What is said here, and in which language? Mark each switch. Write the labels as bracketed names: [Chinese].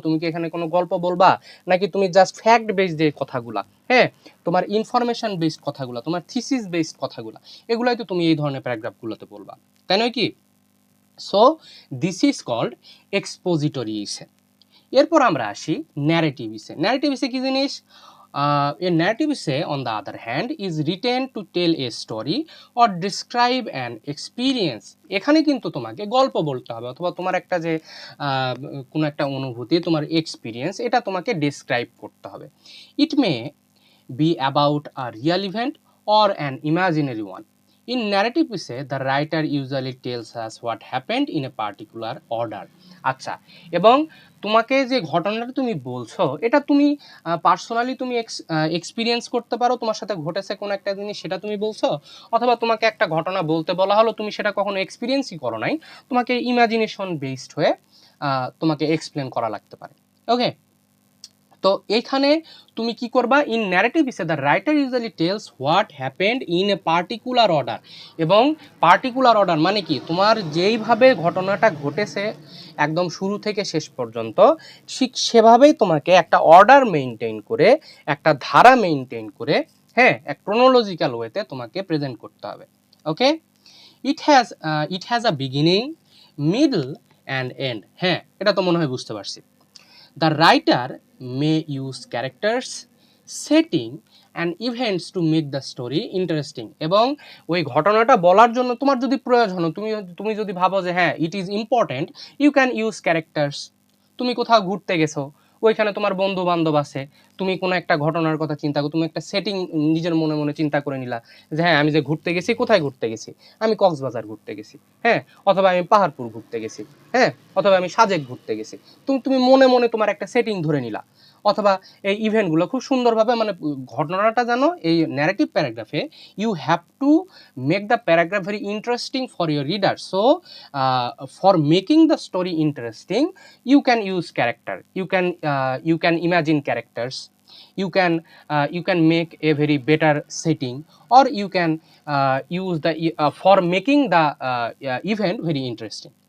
[Bangla] তুমি কি এখানে কোনো গল্প বলবা, নাকি তুমি জাস্ট ফ্যাক্ট বেসড যে কথাগুলা, হ্যাঁ, তোমার ইনফরমেশন বেসড কথাগুলা, তোমার থিসিস বেসড কথাগুলা, এগুলাই তো তুমি এই ধরনের প্যারাগ্রাফগুলোতে বলবা, তাই নয় কি? [English] So this is called expository ইসে। [Bangla] এরপর আমরা আসি ন্যারেটিভ ইসে। ন্যারেটিভ ইসে কি জিনিস? [English] A narrative essay, on the other hand, is written to tell a story or describe an experience. [Bangla] এখানে কিন্তু তোমাকে গল্প বলতে হবে অথবা তোমার একটা যে কোনো একটা অনুভূতি, তোমার এক্সপিরিয়েন্স, এটা তোমাকে ডেসক্রাইব করতে হবে। [English] It may be about a real event or an imaginary one. In narrative essay, the writer usually tells us what happened in a particular order. [Bangla] আচ্ছা, এবং তোমাকে যে ঘটনাটা তুমি বলছো এটা তুমি পার্সোনালি তুমি এক্সপিরিয়েন্স করতে পারো, তোমার সাথে ঘটেছে কোনো একটা জিনিস সেটা তুমি বলছো, অথবা তোমাকে একটা ঘটনা বলতে বলা হলো, তুমি সেটা কখনো এক্সপিরিয়েন্সই করো নাই, তোমাকে ইমাজিনেশন বেসড হয়ে তোমাকে এক্সপ্লেন করা লাগতে পারে। [English] okay, [Bangla] তো এইখানে তুমি কি করবা, [English] In narrative ইসে the writer usually tells what happened in a particular order. [Bangla] এবং পার্টিকুলার অর্ডার মানে কি, তোমার যেইভাবে ঘটনাটা ঘটেছে একদম শুরু থেকে শেষ পর্যন্ত ঠিক সেভাবেই তোমাকে একটা অর্ডার মেনটেন করে, একটা ধারা মেনটেন করে, হ্যাঁ, এক ক্রোনোলজিক্যাল ওয়েতে তোমাকে প্রেজেন্ট করতে হবে। [English] Okay, it has a beginning, middle and end. [Bangla] হ্যাঁ, এটা তো মনে হয় বুঝতে পারছি। [English] The writer may use characters, setting and events to make the story interesting. [Bangla] এবং ওই ঘটনাটা বলার জন্য তোমার যদি প্রয়োজন, তুমি যদি ভাবো যে হ্যাঁ [English] It is important, you can use characters. [Bangla] তুমি কোথাও ঘুরতে গেছো, ওইখানে তোমার বন্ধু বান্ধব আছে, তুমি কোনো একটা ঘটনার কথা চিন্তা করো, তুমি একটা সেটিং নিজের মনে মনে চিন্তা করে নিলা যে হ্যাঁ আমি যে ঘুরতে গেছি, কোথায় ঘুরতে গেছি, আমি কক্সবাজার ঘুরতে গেছি, হ্যাঁ, অথবা আমি পাহাড়পুর ঘুরতে গেছি, হ্যাঁ, অথবা আমি সাজেক ঘুরতে গেছি। তুমি মনে মনে তোমার একটা সেটিং ধরে নিলা, অথবা এই ইভেন্টগুলো খুব সুন্দরভাবে মানে ঘটনাটা জানো এই narrative প্যারাগ্রাফে [English] You have to make the paragraph very interesting for your reader. So for making the story interesting you can use character, you can imagine characters, you can make a very better setting, or you can use the for making the event very interesting.